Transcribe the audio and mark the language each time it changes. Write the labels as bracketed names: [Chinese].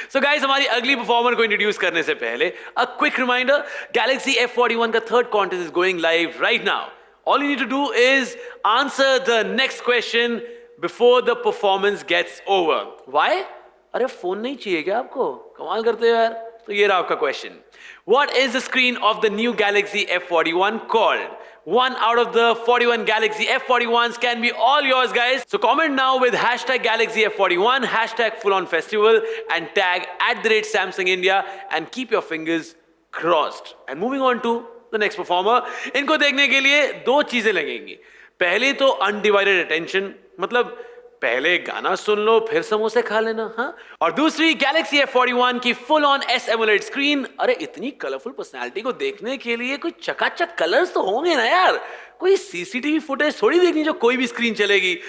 [English] so guys, [Hindi] हमारी अगली performer को इंट्रोड्यूस करने से पहले [English] A quick reminder, Galaxy F41 का 3rd contest is going live right now. All you need to do is answer the next question before the performance gets over. Why? [Hindi] अरे phone नहीं चाहिए क्या आपको? कमाल करते हो यार। तो ये रहा आपका question. [English] What is the screen of the new Galaxy F41 called? 1 out of the 41 Galaxy F41s can be all yours, guys. So comment now with hashtag Galaxy F41, hashtag FullOnFestival, and tag @Samsung India, and keep your fingers crossed. And moving on to the next performer. [Hindi] इनको देखने के लिए 2 चीजें लगेंगी। पहले तो [English] undivided attention, [Hindi] मतलब पहले गाना सुन लो फिर समोसे खा लेना, हाँ। और दूसरी गैलेक्सी F41 की full on S AMOLED screen. अरे इतनी कलरफुल पर्सनालिटी को देखने के लिए कोई चकाचक कलर्स तो होंगे ना यार, कोई CCTV फुटेज थोड़ी देखनी जो कोई भी स्क्रीन चलेगी।